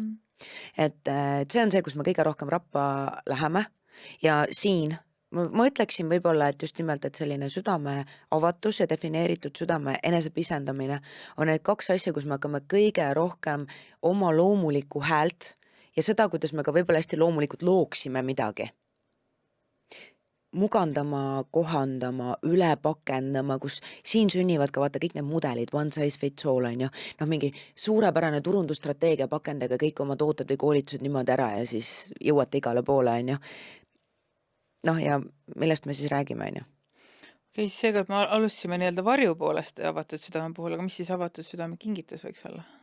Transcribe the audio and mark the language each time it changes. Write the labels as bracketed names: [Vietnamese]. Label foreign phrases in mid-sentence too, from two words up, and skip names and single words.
[Estonian] Et see on see, kus me kõige rohkem rappa läheme ja siin ma ütleksin võib-olla, et just nimelt, et selline südame avatus ja defineeritud südame enesepisendamine on need kaks asja, kus me hakkame kõige rohkem oma loomulikku häält ja seda, kuidas me ka võib-olla hästi loomulikult looksime midagi. Mugandama, kohandama, üle pakendama, kus siin sünnivad ka vaata kõik need mudelid, [English] one size fits all [Estonian] on ju, noh mingi suurepärane turundusstrateegia pakendega kõik oma tooted või koolitused niimoodi ära ja siis jõuate igale poole on ju. Noh ja millest me siis räägime, on ju? Okei, siis seega, et me alustasime nii-öelda varju poolest avatud südame puhul, aga mis siis avatud südame kingitus võiks olla?